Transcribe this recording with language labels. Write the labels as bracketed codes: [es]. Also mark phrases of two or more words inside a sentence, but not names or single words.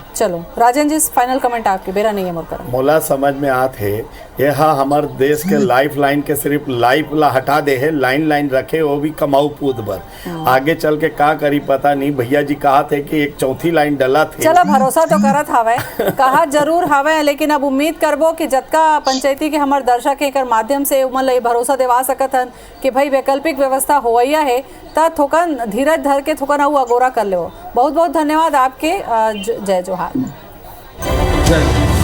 [hne] चलो राजन जी [en] final comment [hne] आपके बेरा नहीं है मोर मोला समझ में आते है यह हमार देश के [en] life line [hne] के सिर्फ लाइफ ला हटा दे है, लाइन रखे वो भी कमाऊ पूत भर। आगे चल के का करी पता नहीं। भैया जी कहा थे कि एक चौथी लाइन डला थे। चलो भरोसा तो करत हवे कहा जरूर हवे, लेकिन अब उम्मीद करबो कि जतका पंचायती के हमार दर्शक एकर माध्यम से उमन ला भरोसा देवा सकत हन कि भाई वैकल्पिक व्यवस्था होवैया है त थोकन धीरज धर के थोकन अगोरा कर ले। बहुत बहुत धन्यवाद आपके। जय जोहार।